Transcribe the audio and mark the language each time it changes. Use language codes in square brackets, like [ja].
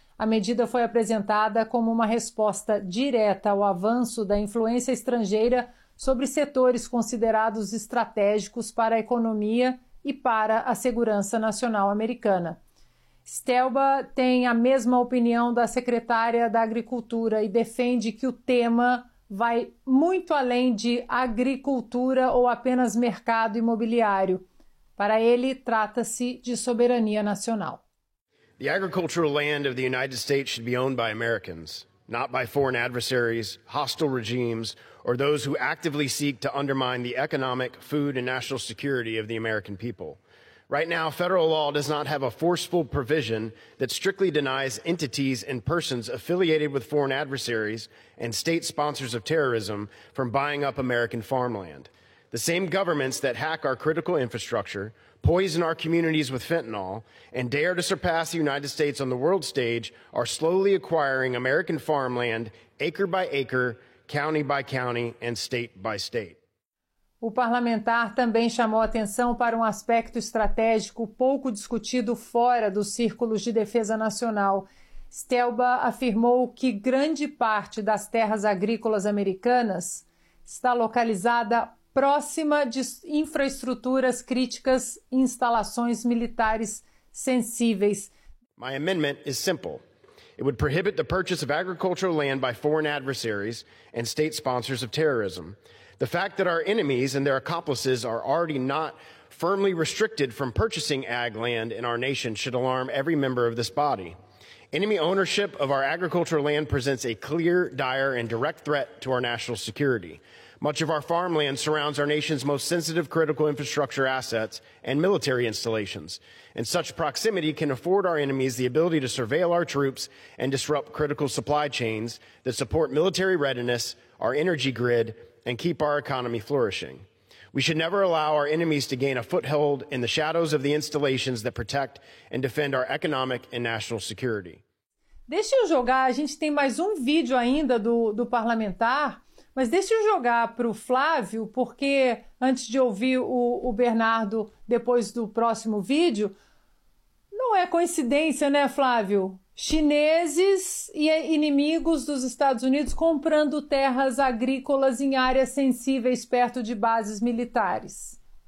[pt] A medida foi apresentada como uma resposta direta ao avanço da influência estrangeira sobre setores considerados estratégicos para a economia e para a segurança nacional americana. Stelba tem a mesma opinião da secretária da Agricultura e defende que o tema vai muito além de agricultura ou apenas mercado imobiliário. Para ele, trata-se de soberania nacional. [en] The agricultural land of the United States should be owned by Americans, not by foreign adversaries, hostile regimes, or those who actively seek to undermine the economic, food, and national security of the American people. Right now, federal law does not have a forceful provision that strictly denies entities and persons affiliated with foreign adversaries and state sponsors of terrorism from buying up American farmland. The same governments that hack our critical infrastructure, poison our communities with fentanyl, and dare to surpass the United States on the world stage are slowly acquiring American farmland, acre by acre, county by county, and state by state. [pt] O parlamentar também chamou atenção para um aspecto estratégico pouco discutido fora dos círculos de defesa nacional. Stelba afirmou que grande parte das terras agrícolas americanas está localizada próxima de infraestruturas críticas e instalações militares sensíveis. [en] My amendment is simple. It would prohibit the purchase of agricultural land by foreign adversaries and state sponsors of terrorism. The fact that our enemies and their accomplices are already not firmly restricted from purchasing ag land in our nation should alarm every member of this body. Enemy ownership of our agricultural land presents a clear, dire, and direct threat to our national security. Much of our farmland surrounds our nation's most sensitive critical infrastructure assets and military installations. And such proximity can afford our enemies the ability to surveil our troops and disrupt critical supply chains that support military readiness, our energy grid, and keep our economy flourishing. We should never allow our enemies to gain a foothold in the shadows of the installations that protect and defend our economic and national security. [pt] Deixa eu jogar, a gente tem mais um vídeo ainda do parlamentar. Mas deixa eu jogar para o Flávio, porque antes de ouvir o Bernardo, depois do próximo vídeo, não é coincidência, né, Flávio? Chineses e inimigos dos Estados Unidos comprando terras agrícolas em áreas sensíveis perto de bases militares.